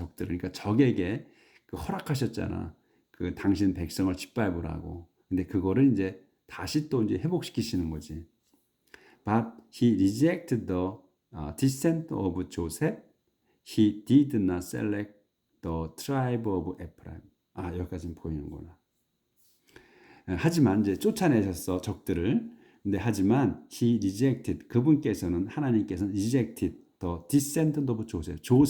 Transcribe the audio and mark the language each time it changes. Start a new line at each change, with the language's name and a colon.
Korean: 적들을 그러니까 적에게 허락하셨잖아. 그 당신 백성을 짓밟으라고. 근데 그거를 이제 다시 또 이제 회복시키시는 거지.
English: But he rejected the descent of Joseph. He did not select the tribe of Ephraim.
Korean: 여기까지는 보이는구나. 하지만 이제 쫓아내셨어 적들을. 근데 하지만
English: he rejected
Korean: 하나님께서는
English: rejected the descendant of Joseph.